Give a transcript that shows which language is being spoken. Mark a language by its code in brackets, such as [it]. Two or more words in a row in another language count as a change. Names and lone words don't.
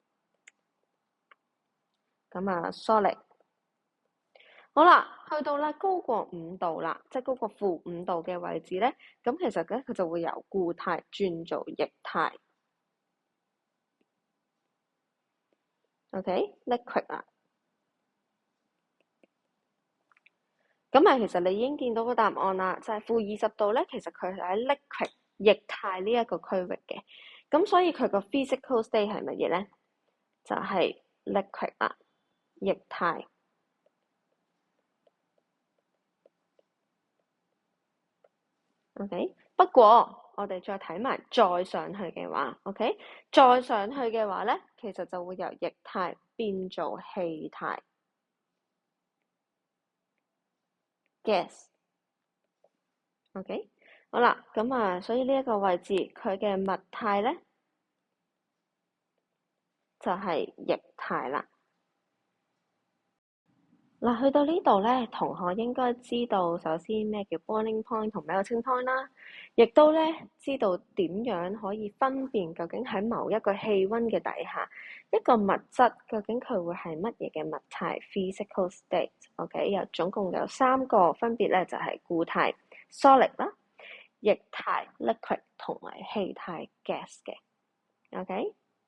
[yue] 咁啊，solid。好啦，去到咧高過5度啦，即係高過-5度嘅位置咧，咁其實咧佢就會由固態轉做液態。OK，liquid 啦。咁啊，其實你已經見到個答案啦，就係-20度咧，其實佢係喺 liquid 液態呢一個區域嘅。咁所以佢個 [en] physical state [yue] 係乜嘢咧？就係 liquid 啦，液態。OK，不過我哋再睇埋再上去嘅話，OK，再上去嘅話咧，其實就會由液態變做氣態 gas。OK，好啦，咁啊，所以呢一個位置佢嘅物態咧就係液態啦。嗱，去到呢度咧，同學應該知道首先咩叫 [en] boiling point [yue] 同 [en] melting point [yue] 啦，亦都咧知道點樣可以分辨究竟喺某一個氣溫嘅底下，一個物質究竟佢會係乜嘢嘅物態 [en] physical state。 [yue] OK，總共有3個分別咧，就係固態 solid 啦、液態 liquid 同埋氣態 gas 嘅。OK。